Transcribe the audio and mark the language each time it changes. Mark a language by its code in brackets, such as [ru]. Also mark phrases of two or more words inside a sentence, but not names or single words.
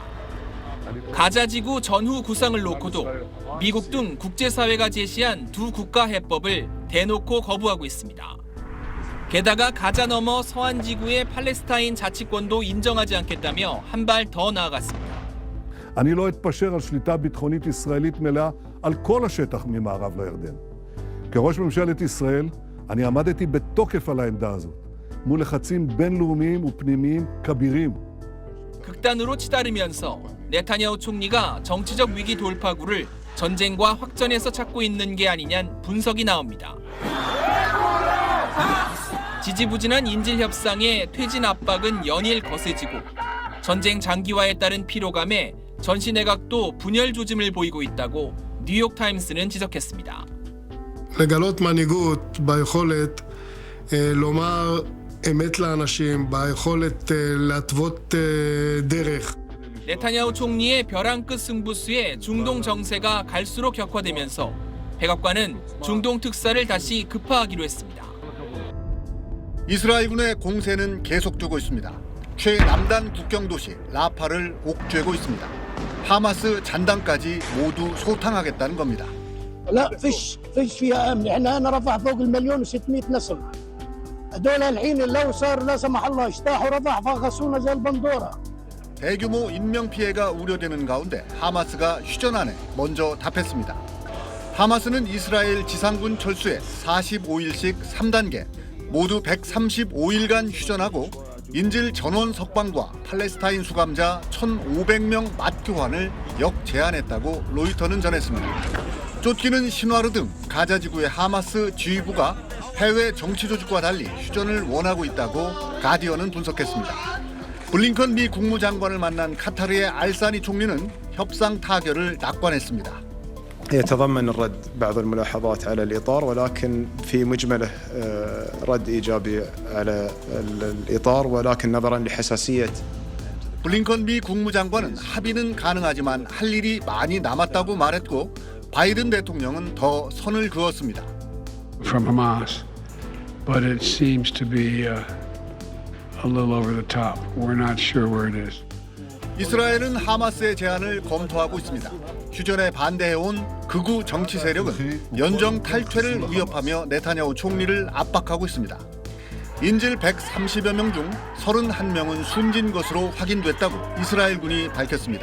[ko] 가자지구 전후 구상을 놓고도 미국 등 국제사회가 제시한 두 국가 해법을 대놓고 거부하고 있습니다. 게다가 가자 넘어 서한 지구의 팔레스타인 자치권도 인정하지 않겠다며 한 발 더 나아갔습니다. [he] אני לא אתפשר על שליטה ביטחונית ישראלית מלאה על כל השטח ממערב לירדן. כראש ממשלת ישראל, אני עמדתי בתוקף על העמדה הזאת, מול לחצים בינלאומיים ופנימיים כבירים. [ko] 극단으로 치달으면서 네타냐후 총리가 정치적 위기 돌파구를 전쟁과 확전에서 찾고 있는 게 아니냐는 분석이 나옵니다. 지지부진한 인질 협상에 퇴진 압박은 연일 거세지고 전쟁 장기화에 따른 피로감에 전시 내각도 분열 조짐을 보이고 있다고 뉴욕타임스는 지적했습니다. [he] לגלות מנהיגות ביכולת לומר אמת לאנשים, ביכולת להתוות דרך. [ko] 네타냐후 총리의 벼랑 끝 승부수에 중동 정세가 갈수록 격화되면서 백악관은 중동 특사를 다시 급파하기로 했습니다. 이스라엘군의 공세는 계속되고 있습니다. 최남단 국경도시 라파를 옥죄고 있습니다. 하마스 잔당까지 모두 소탕하겠다는 겁니다. [ar] لا فيش فيها امن احنا هنا رفح فوق 1,600,000 نسل هذول الحين لو صار لا سمح الله اجتاحوا رفح فغسونا زي البندوره. [ko] 대규모 인명 피해가 우려되는 가운데 하마스가 휴전안에 먼저 답했습니다. 하마스는 이스라엘 지상군 철수에 45일씩 3단계 모두 135일간 휴전하고 인질 전원 석방과 팔레스타인 수감자 1,500명 맞교환을 역제안했다고 로이터는 전했습니다. 쫓기는 신화르 등 가자 지구의 하마스 지휘부가 해외 정치 조직과 달리 휴전을 원하고 있다고 가디언은 분석했습니다. 블링컨 미 국무장관을 만난 카타르의 알사니 총리는 협상 타결을 낙관했습니다. [ar] يتضمن الرد بعض الملاحظات على الإطار ولكن في مجمله رد إيجابي على الإطار ولكن نظرا لحساسية [ko] 블링컨 미 국무장관은 합의는 가능하지만 할 일이 많이 남았다고 말했고 바이든 대통령은 더 선을 그었습니다. [en] From Hamas, but it seems to be a little over the top. We're not sure where it is. [ko] 이스라엘은 하마스의 제안을 검토하고 있습니다. 휴전에 반대해온 극우 정치 세력은 연정 탈퇴를 위협하며 네타냐후 총리를 압박하고 있습니다. 인질 130여 명 중 31명은 숨진 것으로 확인됐다고 이스라엘군이 밝혔습니다.